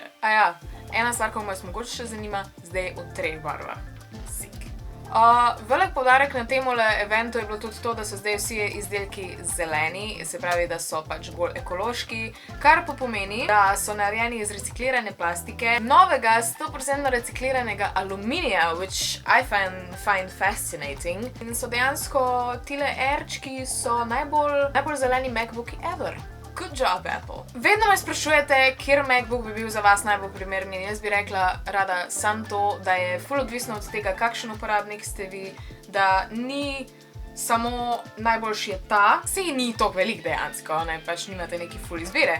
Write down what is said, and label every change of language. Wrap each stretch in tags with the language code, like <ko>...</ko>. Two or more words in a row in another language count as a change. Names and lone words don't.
<sl>A ja, ena stvar, ko vas mogoče še zanima, zdaj v 3 barvah. Velik poudarek na temule eventu je bilo tudi to, da so zdaj vsi izdelki zeleni, se pravi, da so pač bolj ekološki, kar pa pomeni, da so narejeni iz reciklirane plastike, novega 100% recikliranega aluminija,</sl> <en>which I find fascinating.</en> <sl>In so dejansko tile Airčki so najbolj zeleni MacBooki ever.</sl> <en>Good job, Apple.</en> <sl>Vedno me sprašujete, kjer MacBook bi bil za vas najbolj primerni. Jaz bi rekla rada sam to, da je ful odvisno od tega, kakšen uporabnik ste vi, da ni samo najboljši je ta. Saj ni toliko velik dejansko, ne, pač nimate neki ful izbire.</sl>